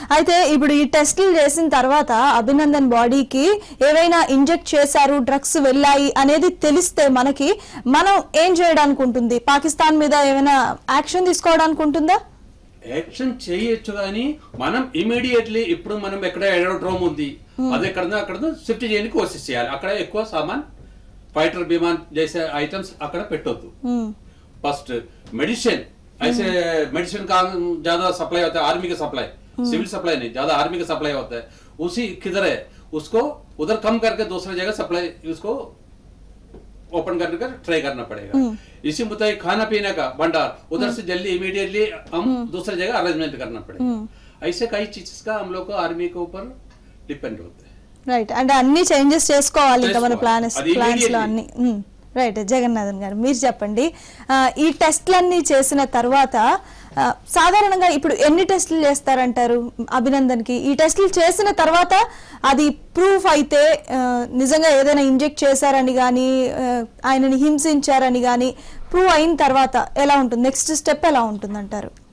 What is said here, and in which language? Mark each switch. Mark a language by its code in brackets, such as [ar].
[te] అయితే ఇప్పుడు ఈ టెస్టులు చేసిన తర్వాత అభినందన్ బాడీకి ఏవైనా ఇంజెక్ట్ చేశారు, డ్రగ్స్ వెళ్ళాయి అనేది తెలిస్తే మనం ఏం చేయడానికి ఉంటుంది? పాకిస్తాన్ మీద ఏమైనా యాక్షన్ తీసుకోవడానికి ఉంటుందా? యాక్షన్ చేయొచ్చు కానీ మనం ఇమీడియట్లీ ఇప్పుడు మనం ఎక్కడ ఏరోడ్రోమ్ ఉంది అది అక్కడ షిఫ్ట్ చేయడానికి కోషిష్ చేయాలి. అక్కడ ఎక్కువ సామాన్ ఫైటర్ విమాన్ చేసే ఐటమ్స్ అక్కడ పెట్టొద్దు. ఫస్ట్ మెడిసిన్ [hi] ऐसे मेडिसिन का ज्यादा सप्लाई होता है, आर्मी का सप्लाई, सिविल सप्लाई नहीं, ज्यादा आर्मी का सप्लाई होता है. उसी किधर है उसको उधर कम करके दूसरी जगह सप्लाई उसको ओपन करने का ट्राई करना पड़ेगा. इसी मुताबिक खाना पीने का भंडार उधर से जल्दी इमीडिएटली हम दूसरी जगह अरेंजमेंट करना पड़ेगा. ऐसे कई चीजेस का हम लोग को आर्मी के ऊपर डिपेंड होते हैं. [te] రైట్, అంటే అన్ని చేంజెస్ చేసుకోవాలి ఇంకా మన ప్లాన్స్ లో అన్ని. రైట్, జగన్నాథన్ గారు మీరు చెప్పండి, ఈ టెస్ట్లన్నీ చేసిన తర్వాత సాధారణంగా ఇప్పుడు ఎన్ని టెస్టులు చేస్తారంటారు అభినందన్కి? ఈ టెస్టులు చేసిన తర్వాత అది ప్రూఫ్ అయితే నిజంగా ఏదైనా ఇంజెక్ట్ చేశారని కానీ ఆయనని హింసించారని కానీ ప్రూవ్ అయిన తర్వాత ఎలా ఉంటుంది, నెక్స్ట్ స్టెప్ ఎలా ఉంటుంది అంటారు?